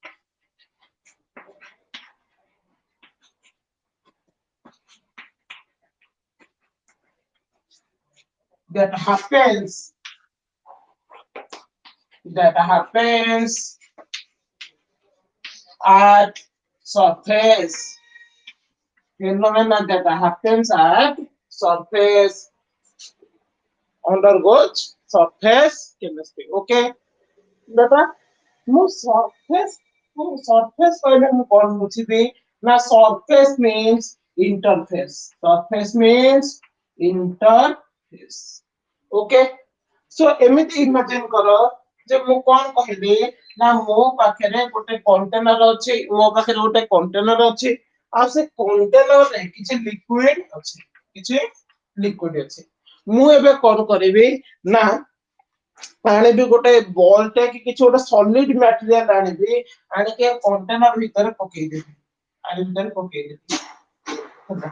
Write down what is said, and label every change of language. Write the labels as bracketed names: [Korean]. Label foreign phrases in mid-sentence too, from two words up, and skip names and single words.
[English] that happens at surface phenomena that happens at surface undergoes surface chemistry. [Odia] Okay, बेटा ମୁଁ surface କହିଲେ ମୁଁ କଣ ବୁଝିବି ନା [English] surface means interface. Okay, so [Odia] ଏମିତି ଇମାଜିନ କର ଯେ ମୁଁ କଣ କହିବି ନା ମୋ ପାଖରେ ଗୋଟେ କଣ୍ଟେନର ଅଛି ମୋ ପାଖରେ ଗୋଟେ କଣ୍ଟେନର ଅଛି ଆଉ ସେ କଣ୍ଟେନରରେ କିଛି ଲିକ୍ୱିଡ ଅଛି ମୁଁ ଏବେ କଣ କରିବି ନା ଆଣିବି ଗୋଟେ ବଲଟେ କି କିଛି ଗୋଟେ [English] solid material [Odia] ଆଣିବି ଆଣିକି କଣ୍ଟେନର ଭିତରେ ପକେଇଦେବି ହେଲା।